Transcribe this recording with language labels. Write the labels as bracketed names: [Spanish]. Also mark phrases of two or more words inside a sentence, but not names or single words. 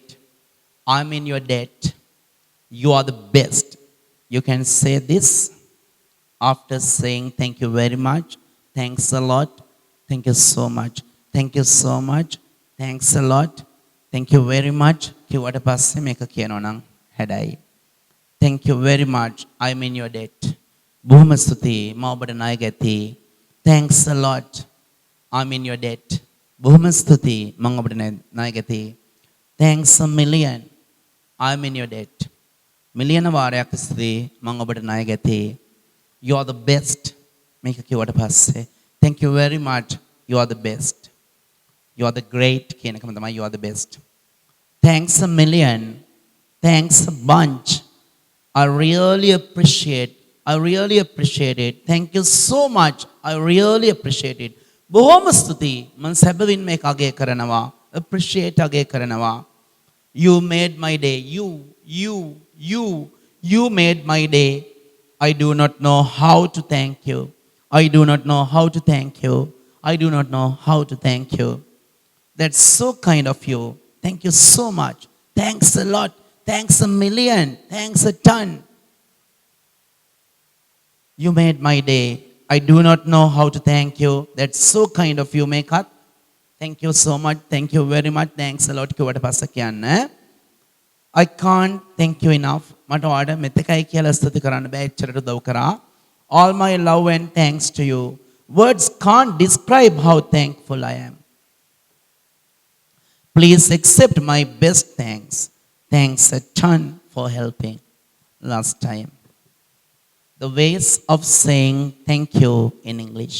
[English] I'm in your debt. You are the best. You can say this after saying thank you very much. Thanks a lot. Thank you so much. Thank you so much. Thanks a lot. Thank you very much. [Sinhala] කිව්වට පස්සේ මේක කියනවා නම් හැඩයි. [English] Thank you very much. I'm in your debt. [Sinhala] බොහොම ස්තුතියි. මම ඔබට ණය ගැතියි. [English] Thanks a lot. I'm in your debt. [Sinhala] බොහොම ස්තුතියි. මම ඔබට ණය ගැතියි. [English] Thanks a million. I'm in your debt. [Sinhala] මිලියන වාරයක් ස්තුතියි. මම ඔබට ණය ගැතියි. [English] You are the best. [Sinhala] මේක කිව්වට පස්සේ [English] Thank you very much. You are the best. You are the great. [Sinhala] කියන එකම තමයි [English] you are the best. Thanks a million. Thanks a bunch. I really appreciate. I really appreciate it. Thank you so much. I really appreciate it. [Sinhala] බොහොම ස්තුතියි. මම සැබවින් මේක අගය කරනවා. Appreciate අගය කරනවා. [English] You made my day. You made my day. I do not know how to thank you. I do not know how to thank you. I do not know how to thank you. That's so kind of you. Thank you so much. Thanks a lot. Thanks a million. Thanks a ton. You made my day. I do not know how to thank you. That's so kind of you, Mekat. Thank you so much. Thank you very much. Thanks a lot. [Sinhala] කිව්වට පස්සේ කියන්න. [English] I can't thank you enough. [Sinhala] මට ඔයාලට මෙතකයි කියලා ස්තුති කරන්න බෑ. එච්චරට උදව් කරා. [English] All my love and thanks to you. Words can't describe how thankful I am. Please accept my best thanks. Thanks a ton for helping. Last time. The ways of saying thank you in English.